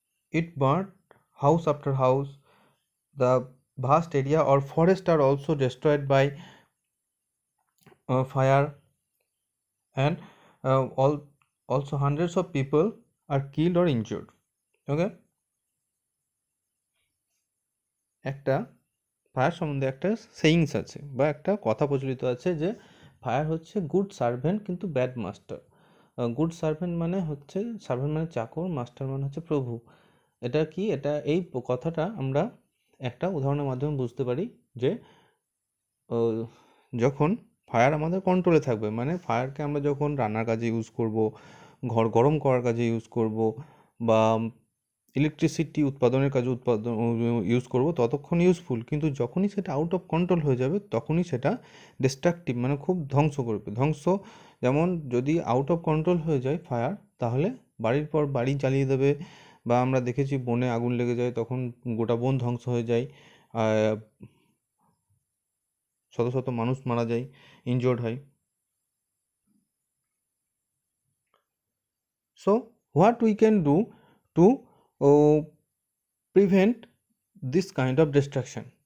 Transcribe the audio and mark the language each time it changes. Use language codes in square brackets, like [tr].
[en] It burnt house after house. The vast area or forest are also destroyed by fire, and also hundreds of people are killed or injured. [bn] Okay, একটা fire সম্বন্ধে একটা sayings আছে বা একটা কথা প্রচলিত আছে যে ফায়ার হচ্ছে গুড সার্ভেন্ট কিন্তু ব্যাড মাস্টার। গুড সার্ভেন্ট মানে হচ্ছে, সার্ভেন্ট মানে চাকর, মাস্টার মানে হচ্ছে প্রভু। এটা কি? এটা এই কথাটা আমরা একটা উদাহরণের মাধ্যমে বুঝতে পারি যে যখন ফায়ার আমাদের কন্ট্রোলে থাকবে, মানে ফায়ারকে আমরা যখন রান্নার কাজে ইউজ করব, ঘর গরম করার কাজে ইউজ করব, বা ইলেকট্রিসিটি উৎপাদনের কাজে ইউজ করব, ততক্ষণ ইউজফুল। কিন্তু যখনই সেটা আউট অফ কন্ট্রোল হয়ে যাবে, তখনই সেটা ডিস্ট্রাকটিভ, মানে খুব ধ্বংস করবে। যেমন যদি আউট অফ কন্ট্রোল হয়ে যায় ফায়ার, তাহলে বাড়ির পর বাড়ি জ্বালিয়ে দেবে। বা আমরা দেখেছি বনে আগুন লেগে যায়, তখন গোটা বন ধ্বংস হয়ে যায়, শত শত মানুষ মারা যায়, ইনজোর্ড হয়। [en] So what we can do to prevent this kind of destruction?